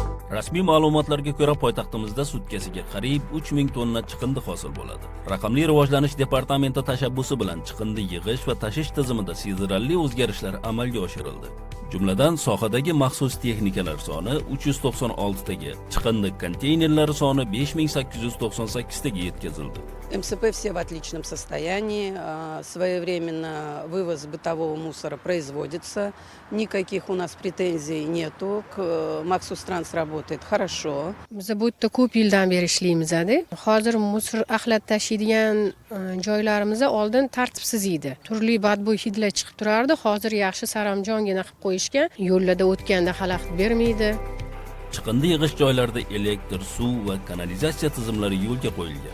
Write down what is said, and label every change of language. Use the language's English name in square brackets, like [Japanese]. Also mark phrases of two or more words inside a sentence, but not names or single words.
[Uzbek] Rasmiy ma'lumotlarga ko'ra, poytaxtimizda sutkasiga qariyb 3000 tonna chiqindi hosil bo'ladi. Raqamli rivojlanish departamenti tashabbusi bilan chiqindi yig'ish va tashish tizimida sezilarli o'zgarishlar amalga oshirildi. Jumladan, sohadagi maxsus texnikalar soni 396 taga, chiqindi konteynerlari soni 5898 taga yetkazildi. [Russian] МСП все в отличном состоянии, своевременно вывоз бытового мусора производится, никаких у нас претензий нету, Maxus Trans работает хорошо. [Uzbek] Biz bu yerda ko'p yildan beri ishlaymiz. Hozir musor axlat tashiydigan joylarimizda oldin tartibsiz edi. Turli badbo'y hidlar chiqib turardi. Hozir yaxshi saramjongina qilib qo'yishgan. Yo'llarda o'tganda xalaqit bermaydi. Chiqindi yig'ish joylarida elektr, suv va kanalizatsiya tizimlari yo'lga qo'yilgan.